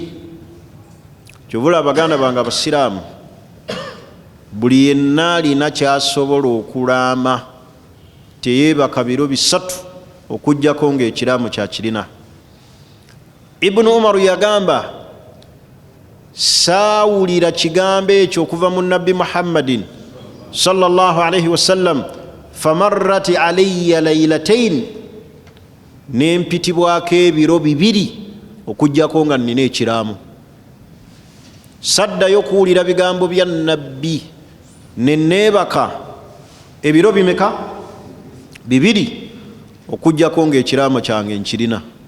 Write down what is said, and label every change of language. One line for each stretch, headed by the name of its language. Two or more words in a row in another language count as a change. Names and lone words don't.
Ganda: Kyovula abaganda bange abasiraamu, buli yenna alina kyasobola okulaama, teyeebaka biro 3 okujjako ng'ekiraamu kyakirina. Ibnu Umaru yagamba, saawulira kigambo ekyo okuva mu nabbi Muhammadin
Arabic: صلى الله عليه وسلم, فمرت علي ليلتان,
Ganda: nempitibwako ebiro 2 okujjako nga nina ekiraamu. Saddayo kuwulira bigambo bya nabbi, neneebaka ebiro bimeka? 2 okujjako ng'ekiraamu kyange nkirina.